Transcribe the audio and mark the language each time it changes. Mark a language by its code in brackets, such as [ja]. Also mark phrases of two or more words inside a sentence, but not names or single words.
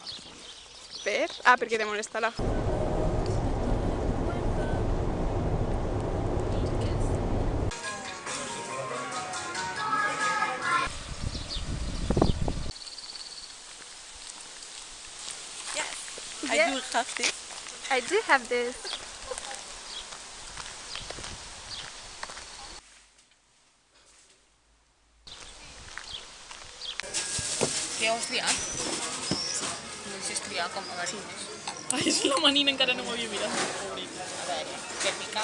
[ca] Per? Ah, perquè te molesta la... [en] I do have this. I do have this. [ca] Què ho has triat? No deixes triar com a veure. Ai, és la manina, encara no m'havia mirat. Pobrit. A veure, tècnica...